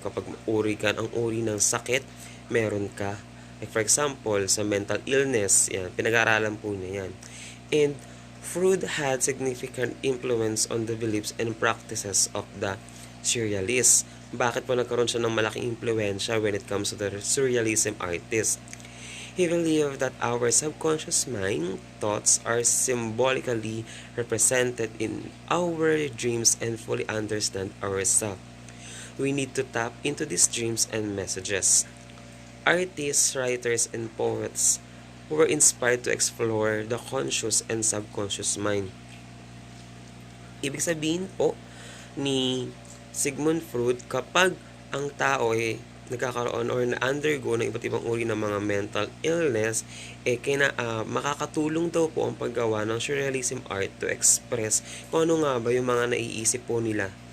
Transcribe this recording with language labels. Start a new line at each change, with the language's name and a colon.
Filipino: Kapag ang uri ng sakit, meron ka.
English: Like for example,
Filipino: sa mental illness, yan, pinag-aaralan po niya yan.
English: And Freud had significant influence on the beliefs and practices of the Surrealists.
Filipino: Bakit po nagkaroon siya ng malaking impluensya
English: when it comes to the Surrealism artists? He believed that our subconscious mind thoughts are symbolically represented in our dreams and fully understand ourselves. We need to tap into these dreams and messages. Artists, writers, and poets were inspired to explore the conscious and subconscious mind.
Filipino: Ibig sabihin po ni Sigmund Freud, kapag ang tao ay nagkakaroon or na-undergo ng iba't ibang uri ng mga mental illness, makakatulong daw po ang paggawa ng surrealism art
English: to express
Filipino: kung ano nga ba yung mga naiisip po nila.